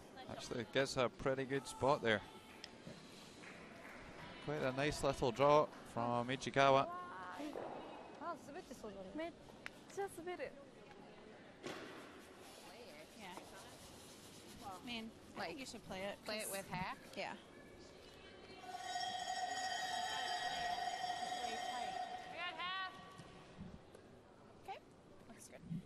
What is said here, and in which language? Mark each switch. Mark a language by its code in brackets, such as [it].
[en] Actually gets a pretty good spot there. Quite a nice little draw from Ichikawa. [ja] あ滑ってそうだねめっちゃ滑る [en] Yeah. I mean, like you should play it. Play it with hack. Yeah. We got half Okay. Looks good.